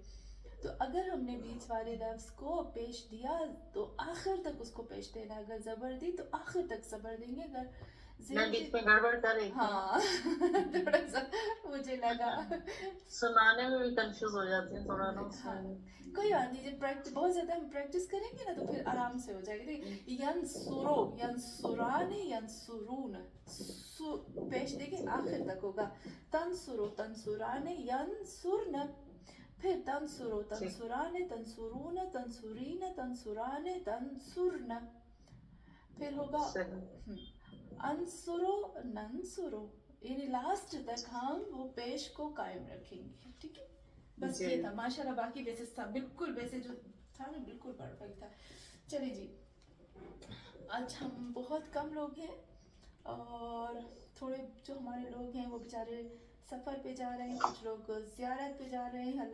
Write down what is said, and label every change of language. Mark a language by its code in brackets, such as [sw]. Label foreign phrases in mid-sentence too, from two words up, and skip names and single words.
[ur] تو اگر ہم نے بیچ والے لفظ کو پیش دیا تو آخر تک اس کو پیش دینا. اگر زبر دی تو آخر تک زبر دیں گے. اگر میں بیچ میں گڑبڑ کر رہی تھی. ہاں تھوڑا سا مجھے لگا سنانے میں بھی کنفیوز ہو جاتی ہیں تھوڑا نا. ہاں کوئی بات نہیں، جب بہت زیادہ ہم پریکٹس کریں گے نا تو پھر آرام سے ہو جائے گا. [ar] ینسورو، ینسوران، ینسرون، [ur] پیش دیں گے آخر تک ہوگا. [ar] تنسرو، تنسران، ینسرن. پھر تنسرو، تنسران، تنسرون، تنسرین، تنسران، تنسرن. [ur] پھر ہوگا [ar] انسرو، ننسرو. [ur] یعنی لاسٹ تک ہم وہ پیش کو قائم رکھیں گے. ٹھیک ہے، بس یہ تھا. ماشاءاللہ باقی ویسے تھا بالکل، ویسے جو تھا نا بالکل پرفیکٹ تھا. چلیے جی، آج ہم بہت کم لوگ ہیں، اور تھوڑے جو ہمارے لوگ ہیں وہ بیچارے سفر پہ جا رہے ہیں، کچھ لوگ زیارت پہ جا رہے ہیں.